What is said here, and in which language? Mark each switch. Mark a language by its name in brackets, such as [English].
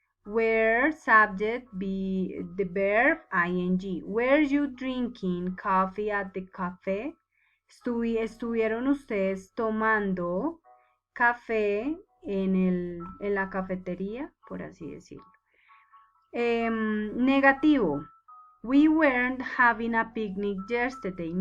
[English] Were, subject, be, the verb, ing. Were you drinking coffee at the cafe? [Spanish] ¿Estuvieron ustedes tomando café en la cafetería, por así decirlo? Negativo. [English] We weren't having a picnic yesterday.